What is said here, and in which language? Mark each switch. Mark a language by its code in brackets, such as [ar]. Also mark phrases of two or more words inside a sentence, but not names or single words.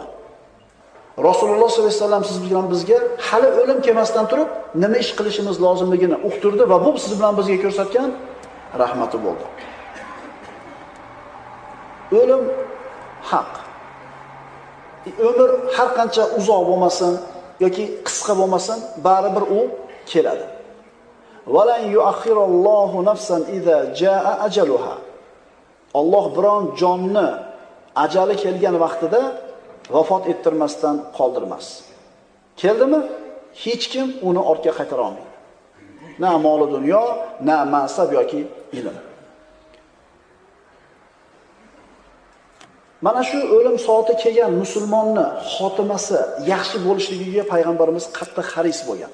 [uz] Rasululloh [ar] صلى الله عليه وسلم [uz] siz bilan bizga hali o'lim kelmasdan turib, nima ish qilishimiz lozimligini uqtirdi va bu siz bilan bizga ko'rsatgan rahmati bo'ldi. O'lim haq. Umr har qancha uzoq bo'lmasin yoki qisqa bo'lmasin, baribir u keladi. [ar] ولن يؤخر الله نفسا إذا جاء أجلها. [uz] Alloh biron jonni ajali kelgan vaqtida vafot ettirmasdan qoldirmas. Keldimi? Hech kim uni ortga qaytara olmaydi. Na mol dunyo, na mansab yoki ilm. Mana shu o'lim soati kelgan musulmonni xotimasi yaxshi bo'lishligiga payg'ambarimiz qattiq xaris bo'lgan.